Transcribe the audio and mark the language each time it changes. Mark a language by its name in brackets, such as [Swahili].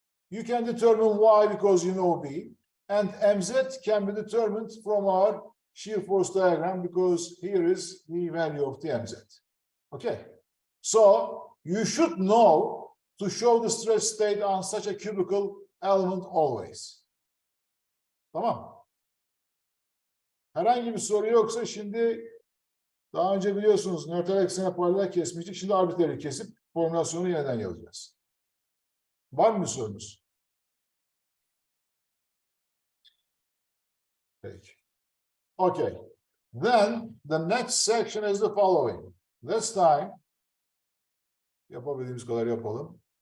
[English] You can determine y because you know B. And mz can be determined from our shear force diagram because here is the value of the mz. Okay. So you should know to show the stress state on such a cubical element always. [Turkish] Tamam. Herhangi bir soru yoksa şimdi daha önce biliyorsunuz nötr eksene paralel kesmiştik. Şimdi arbitreri kesip formülasyonu yeniden yazacağız. Var mı bir sorunuz? Peki. [English] Okay. Then the next section is the following. This time [Turkish] yapabildiğimiz kadar yapalım.